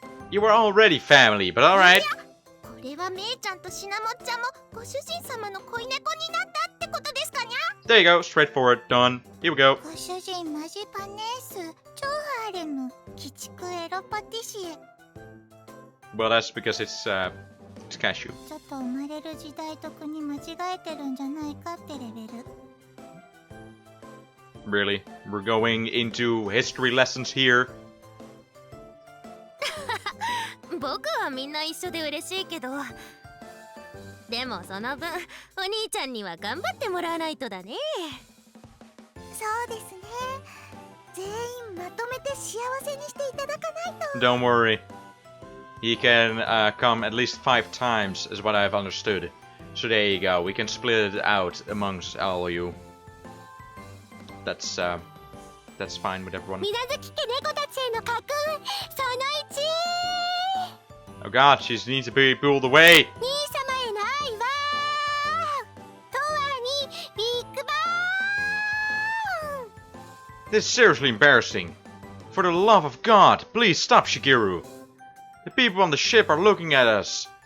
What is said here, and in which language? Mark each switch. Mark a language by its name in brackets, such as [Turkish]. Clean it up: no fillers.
[English] You were already family, but alright. [Japanese] これはめいちゃんとシナモンちゃんもご主人様の恋猫になったってことですかにゃ。 [English] There you go, straightforward, done. Here we go. [Japanese] ご主人マジパネース超ハーレム鬼畜エロパティシエ [English] Well, that's because it's cashew. [Japanese] ちょっと生まれる時代と国間違えてるんじゃないかってレベル [English] Really? We're going into history lessons here? [Japanese] 僕はみんな一緒で嬉しいけどでもその分お兄ちゃんには頑張ってもらわないとだね。そうですね全員まとめて幸せにしていただかないと [English] Don't worry. He can come at least 5 times, is what I've understood. So there you go. We can split it out amongst all of you. That's fine with everyone. [Japanese] 水無月家猫たちへの家訓その1 [English] Oh god, she needs to be pulled away. [Japanese] 兄様への愛はとわにビッグバーン [English] This is seriously embarrassing. For the love of God, please stop, Shigeru. The people on the ship are looking at us.